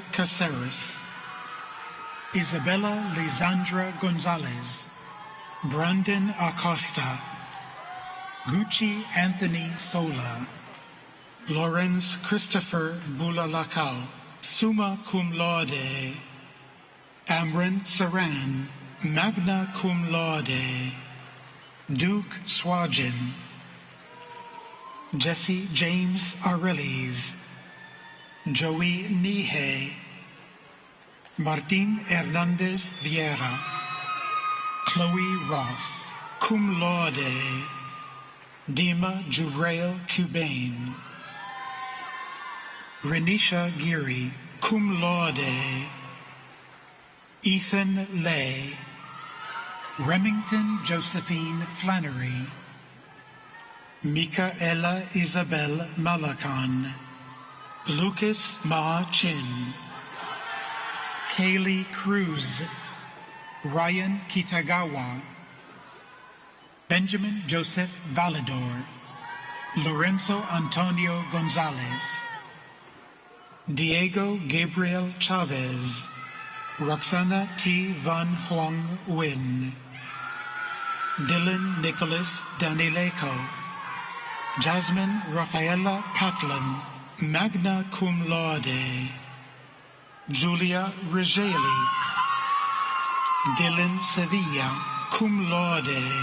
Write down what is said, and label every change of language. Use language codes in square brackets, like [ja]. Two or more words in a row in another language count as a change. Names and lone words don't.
[en] Caceres, Isabella Lisandra Gonzalez, Brandon Acosta, Gucci Anthony Sola, Lawrence Christopher Bulalakaw, [la] summa cum laude, [en] Amran Saran, [la] magna cum laude, [en] Duke Swajin, Jesse James Areles, Joey Nihe, Martin Hernandez Vieira, Chloe Ross, [la] cum laude, [en] Dima Jurail Cubain, Renisha Giri, [la] cum laude, [en] Ethan Lay, Remington Josephine Flannery, Micaela Isabel Malacan, Lucas Ma Chin, Kaylee Cruz, Ryan Kitagawa, Benjamin Joseph Valador, Lorenzo Antonio Gonzalez, Diego Gabriel Chavez, Roxana T. Van Huang Win, Dylan Nicholas Danileco, Jasmine Rafaela Patlin, [la] magna cum laude, [en] Julia Regeli, Dylan Sevilla, [la] cum laude,